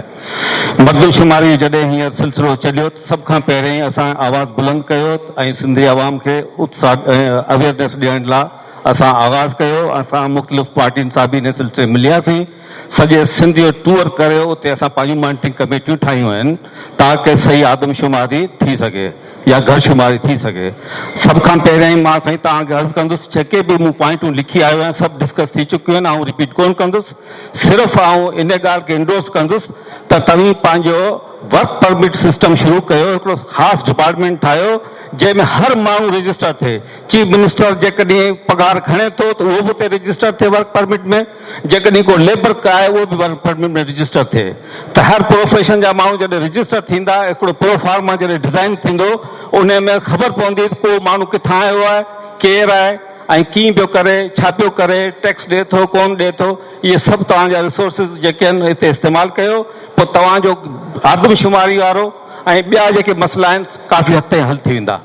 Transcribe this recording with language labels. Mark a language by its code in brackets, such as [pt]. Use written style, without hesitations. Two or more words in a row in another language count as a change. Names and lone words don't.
[sd] मर्दमशुमारी जॾहिं हींअर सिलसिलो चलियो त सभ खां पहिरीं असां आवाज़ बुलंद कयो ऐं सिंधी आवाम खे उत्साह अवेयरनेस ॾियण लाइ असां आगाज़ कयो, असां मुख़्तलिफ़ पार्टियुनि सां बि इन सिलसिले में मिलियासीं, सॼे सिंध जो टूर करियो, उते असां पंहिंजूं [en] monitoring committees [sd] ठाहियूं आहिनि ताकि सही आदमशुमारी थी सघे या घरशुमारी थी सघे। सभ खां पहिरियों ई मां साईं तव्हांखे अर्ज़ु कंदुसि, जेके बि मूं पॉइंटूं लिखी आयो आहियां सभु डिस्कस थी चुकियूं आहिनि, ऐं रिपीट कोन कंदुसि, सिर्फ़ु आउं इन ॻाल्हि खे इंडोर्स कंदुसि त तव्हीं पंहिंजो [en] work permit system [sd] शुरू कयो, हिकिड़ो ख़ासि डिपार्टमेंट ठाहियो जंहिंमें हर माण्हू रजिस्टर थिए। [en] Chief Minister [sd] जेकॾहिं पघार खणे थो त उहो बि उते रजिस्टर थिए [en] work permit [sd] में, जेकॾहिं को लेबर आहे उहो बि [en] work permit [sd] में रजिस्टर थिए, त हर प्रोफेशन जा माण्हू जॾहिं रजिस्टर थींदा, हिकिड़ो प्रोफार्मा जॾहिं डिज़ाइन थींदो, उन में ख़बर पवंदी त को माण्हू किथां आयो आहे, केरु आहे ऐं कीअं पियो करे, छा पियो करे, टैक्स ॾिए थो कोन ॾिए थो, इहे सभु तव्हांजा रिसोर्सिस जेके आहिनि हिते इस्तेमालु कयो, पोइ तव्हांजो आदमशुमारी वारो ऐं ॿिया जेके मसइला आहिनि काफ़ी हद ताईं हल थी वेंदा।